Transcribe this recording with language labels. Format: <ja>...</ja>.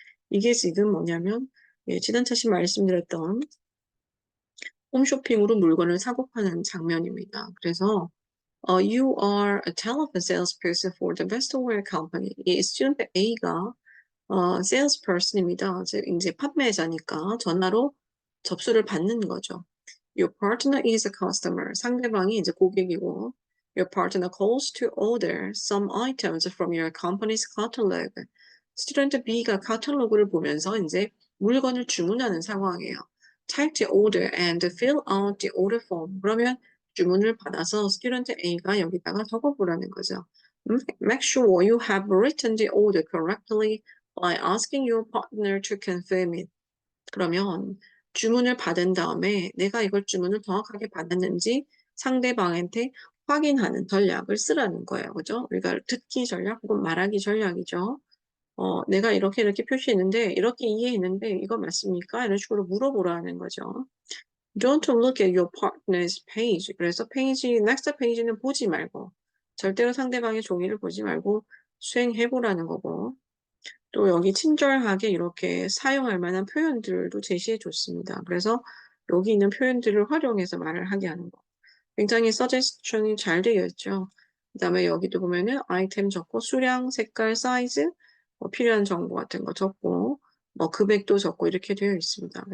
<ko>이게 지금 뭐냐면, 지난 차시 말씀드렸던 홈쇼핑으로 물건을 사고 파는 장면입니다. 그래서</ko> <en>You are a telephone salesperson for the Vestelware Company.</en> <ko>이 student A가 salesperson입니다. 즉 이제 판매자니까 전화로 접수를 받는 거죠.</ko> <en>Your partner is a customer.</en> <ko>상대방이 이제 고객이고</ko> <en>Your partner calls to order some items from your company's catalog.</en> <ko>스튜던트 B가 카탈로그를 보면서 이제 물건을 주문하는 상황이에요.</ko> <en>Type the order and fill out the order form.</en> <ko>그러면 주문을 받아서 스튜던트 A가 여기다가 적어보라는 거죠.</ko> <en>Make sure you have written the order correctly by asking your partner to confirm it.</en> <ko>그러면 주문을 받은 다음에 내가 이걸 주문을 정확하게 받았는지 상대방한테 확인하는 전략을 쓰라는 거예요. 그죠? 우리가 듣기 전략 혹은 말하기 전략이죠. 내가 이렇게 이렇게 표시했는데 이렇게 이해했는데 이거 맞습니까? 이런 식으로 물어보라는 거죠.</ko> <en>Don't look at your partner's page.</en> <ko>그래서 next page는 보지 말고 절대로 상대방의 종이를 보지 말고 수행해보라는 거고 또 여기 친절하게 이렇게 사용할 만한 표현들도 제시해 줬습니다. 그래서 여기 있는 표현들을 활용해서 말을 하게 하는 거. 굉장히 서제스션이 잘 되어 있죠. 그 다음에 여기도 보면은 아이템 적고 수량, 색깔, 사이즈, 필요한 정보 같은 거 적고 뭐 금액도 적고 이렇게 되어 있습니다.</ko>